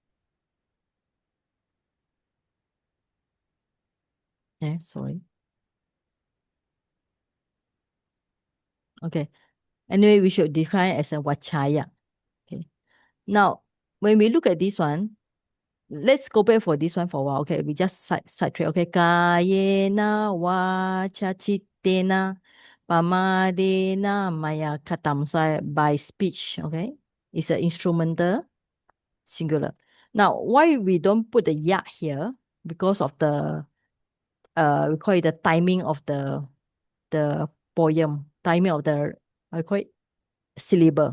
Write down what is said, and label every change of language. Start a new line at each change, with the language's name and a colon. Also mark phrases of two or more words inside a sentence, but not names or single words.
English: Yeah, sorry. Okay. Anyway, we should decline as a wachaya. Okay. Now, when we look at this one, let's go back for this one for a while. Okay, we just side track. Okay,
Pali: kayena wacha chittena pamadena maya katam.
English: So by speech. Okay, it's an instrumental singular. Now, why we don't put the ya here? Because of the we call it the timing of the poem, timing of the I call it syllable.